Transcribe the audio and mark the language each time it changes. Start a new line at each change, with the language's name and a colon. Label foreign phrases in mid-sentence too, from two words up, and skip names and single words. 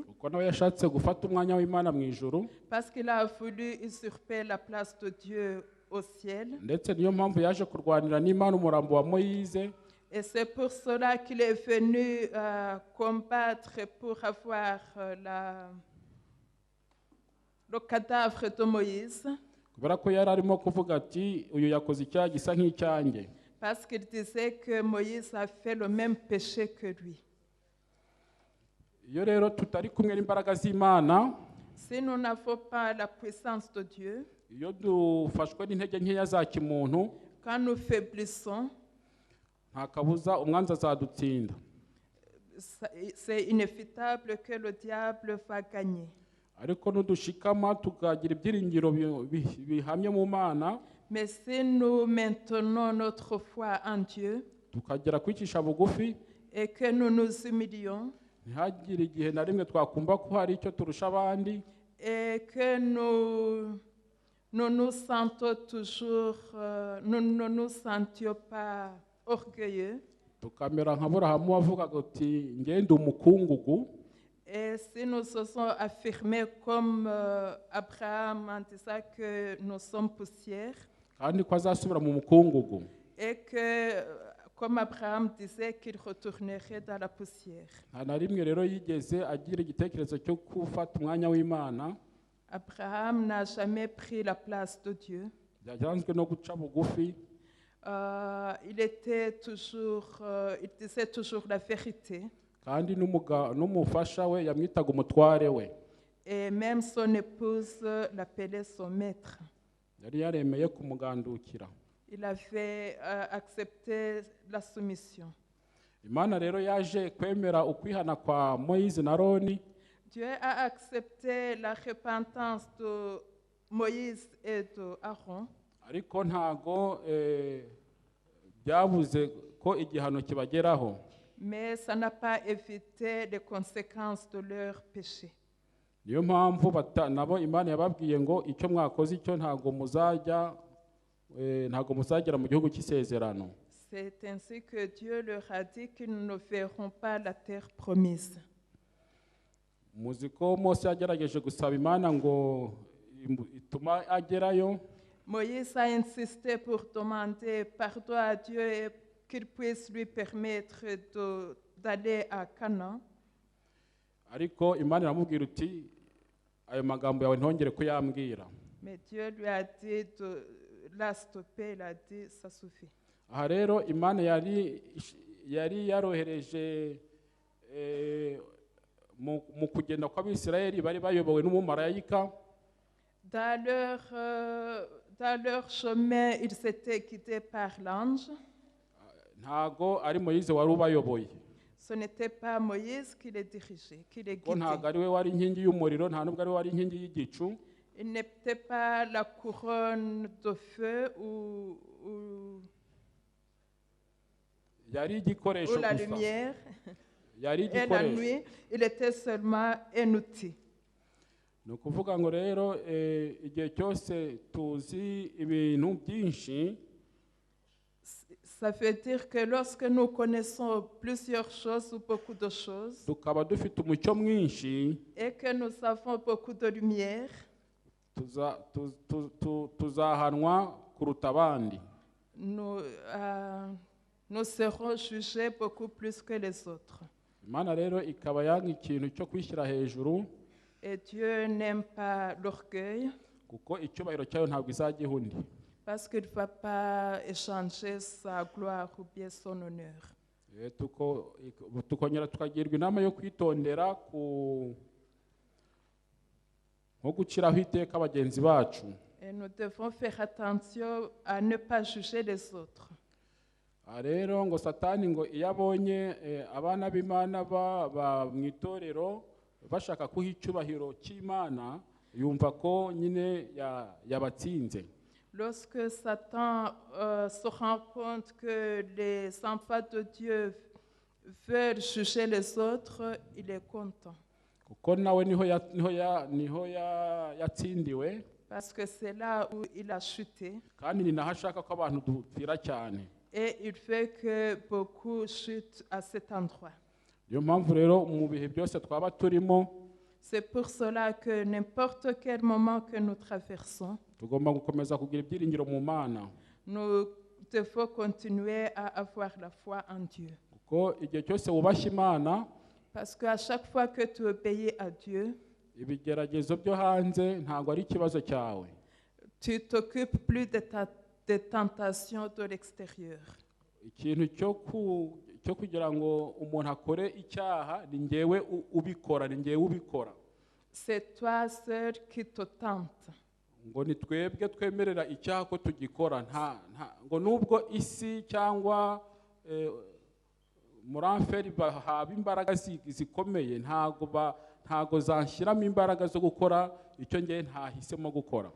Kinyarwanda: kuko nawe yashatse gufata umwanya w'Imana mu ijuru,
French: parce qu'il a voulu usurper la place de Dieu au ciel.
Kinyarwanda: ndetse niyo mpamvu yaje kurwanira n'Imana umurambo wa Moyize,
French: Et c'est pour cela qu'il est venu combattre pour avoir le cadavre de Moïse,
Kinyarwanda: kubera ko yari arimo kuvuga ati uyu yakoze icyaha gisa nk'icyanjye.
French: parce qu'il disait que Moïse a fait le même péché que lui.
Kinyarwanda: Iyo rero tutari kumwe n'imbaraga z'Imana,
French: Si nous n'avons pas la puissance de Dieu,
Kinyarwanda: iyo dufashwe n'intege nkeya za kimuntu,
French: quand nous faiblissons,
Kinyarwanda: nta kabuza umwanzi azadutsinda.
French: c'est inévitable que le diable va gagner.
Kinyarwanda: Ariko nudushikama tukagira ibyiringiro bihamye mu Mana,
French: Mais si nous maintenons notre foi en Dieu
Kinyarwanda: tukagera kwicisha bugufi,
French: et que nous nous humilions
Kinyarwanda: ntihagire igihe na rimwe twakumva ko hari icyo turusha abandi,
French: et que nous nous sentons toujours, nous ne nous sentions pas orgueilleux,
Kinyarwanda: tukamera nka Aburahamu wavugaga ati ngende umukungugu,
French: et si nous osons affirmer comme Abraham en disant que nous sommes poussière,
Kinyarwanda: kandi ko azasubira mu mukungugu,
French: et que, comme Abraham disait, qu'il retournerait dans la poussière.
Kinyarwanda: nta na rimwe rero yigeze agira igitekerezo cyo gufata umwanya w'Imana,
French: Abraham n'a jamais pris la place de Dieu.
Kinyarwanda: byajanzwe no guca bugufi,
French: Il disait toujours la vérité.
Kinyarwanda: kandi n'umufasha we yamwitaga umutware we.
French: Et même son épouse l'appelait son maître.
Kinyarwanda: Yari yaremeye kumugandukira.
French: Il avait accepté la soumission.
Kinyarwanda: Imana rero yaje kwemera ukwihana kwa Moïse na Aroni,
French: Dieu a accepté la repentance de Moïse et de Aaron,
Kinyarwanda: ariko ntago byabuze ko igihano kibageraho.
French: mais ça n'a pas évité les conséquences de leur péché.
Kinyarwanda: Niyo mpamvu nabo Imana yababwiye ngo icyo mwakoze icyo ntago muzagera mu gihugu cy'isezerano.
French: C'est ainsi que Dieu leur a dit qu'ils ne verront pas la terre promise.
Kinyarwanda: muzi ko Mose yagerageje gusaba Imana ngo ituma agerayo.
French: Moïse a insisté pour demander pardon à Dieu et qu'il puisse lui permettre d'aller à Canaan.
Kinyarwanda: Ariko Imana iramubwira uti ayo magambo yawe ntongere kuyambwira.
French: Mais Dieu lui a dit de la stopper, il a dit ça suffit.
Kinyarwanda: Aha rero Imana yari yarohereje mu kugenda kw'Abisirayeli bari bayobowe n'umumarayika.
French: Dans leur chemin, ils étaient guidés par l'ange.
Kinyarwanda: Ntago ari Moïse wari ubayoboye.
French: Ce n'était pas Moïse qui les dirigeait, qui les
Kinyarwanda: Ko ntago
French: guidait.
Kinyarwanda: ari we wari inkingi y'umuriro, nta nubwo ari we wari inkingi y'igicu.
French: Il n'était pas la couronne de feu ou
Kinyarwanda: Yari igikoresho
French: la
Kinyarwanda: gusa.
French: lumière.
Kinyarwanda: Yari
French: Et la
Kinyarwanda: igikoresho.
French: nuit, il était seulement un outil.
Kinyarwanda: Ni ukuvuga ngo rero igihe cyose tuzi ibintu byinshi,
French: Ça veut dire que lorsque nous connaissons plusieurs choses ou beaucoup de choses
Kinyarwanda: tukaba dufite umucyo mwinshi,
French: et que nous avons beaucoup de lumière,
Kinyarwanda: tuzahanwa kuruta abandi.
French: nous serons jugés beaucoup plus que les autres.
Kinyarwanda: Imana rero ikaba yanga ikintu cyo kwishyira hejuru,
French: Et Dieu n'aime pas l'orgueil
Kinyarwanda: kuko icyubahiro cyayo ntabwo izagiha undi.
French: parce qu'il ne va pas échanger sa gloire ou bien son honneur.
Kinyarwanda: Tukongera tukagirwa inama yo kwitondera nko guciraho iteka bagenzi bacu.
French: Et nous devons faire attention à ne pas juger les autres.
Kinyarwanda: Rero ngo Satani ngo iyo abonye abana b'Imana mu itorero bashaka kuha icyubahiro cy'Imana, yumva ko nyine yabatsinze.
French: Lorsque Satan se rend compte que les enfants de Dieu veulent juger les autres, il est content.
Kinyarwanda: Kuko nawe niho yatsindiwe,
French: Parce que c'est là où il a chuté.
Kinyarwanda: kandi ni naho ashaka ko abantu dupfira cyane.
French: Et il fait que beaucoup chutent à cet endroit.
Kinyarwanda: Niyo mpamvu rero mu bihe byose twaba turimo,
French: C'est pour cela que n'importe quel moment que nous traversons,
Kinyarwanda: tugomba gukomeza kugira ibyiringiro mu Mana.
French: nous devons continuer à avoir la foi en Dieu.
Kinyarwanda: Kuko igihe cyose wubashye Imana,
French: Parce qu'à chaque fois que tu obéis à Dieu,
Kinyarwanda: ibigeragezo byo hanze ntabwo ari ikibazo cyawe.
French: tu t'occupes plus des tentations de l'extérieur.
Kinyarwanda: Ikintu cyo kugira ngo umuntu akore icyaha ni njyewe ubikora, ni njyewe ubikora.
French: C'est toi seul qui te tente.
Kinyarwanda: Ngo ni twebwe twemerera icyaha ko tugikora, ngo nubwo isi cyangwa muramferi bahaba imbaraga zikomeye, ntago zanshyiramo imbaraga zo gukora icyo njyewe ntahisemo gukora.